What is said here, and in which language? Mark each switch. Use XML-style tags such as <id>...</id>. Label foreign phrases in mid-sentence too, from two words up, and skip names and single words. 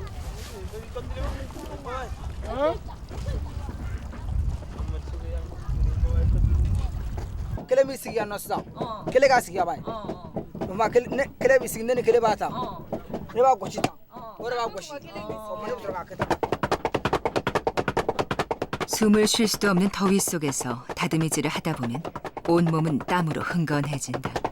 <bm>kele mi sigi yanno sisan kele ka sigi yabaye ma kele bi sigi ne ni kele b'a ta ne b'a gosi tan o de b'a gosi o ma ne bɛ sɔrɔ k'a kɛ tan.</bm> <ko>숨을 쉴 수도 없는 더위 속에서 다듬이질을 하다 보면 온몸은 땀으로 흥건해진다.</ko>